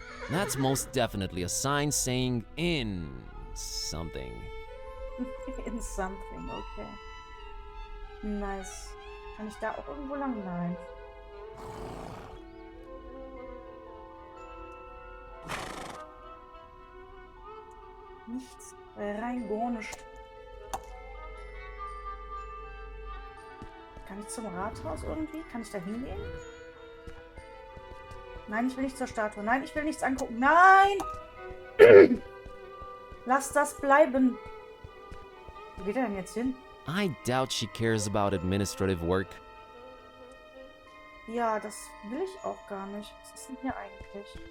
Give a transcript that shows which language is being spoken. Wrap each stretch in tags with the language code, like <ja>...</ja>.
<en>That's most definitely a sign saying in something. In something, okay. Nice.</en> <de>Kann ich da auch irgendwo lang? Nein. Nichts. Rein gar nicht. Kann ich zum Rathaus irgendwie? Kann ich da hingehen? Nein, ich will nicht zur Statue. Nein, ich will nichts angucken. Nein! Lass das bleiben. Wo geht er denn jetzt hin?</de> <en>I doubt she cares about administrative work.</en> <de>Ja, das will ich auch gar nicht. Was ist denn hier eigentlich?</de>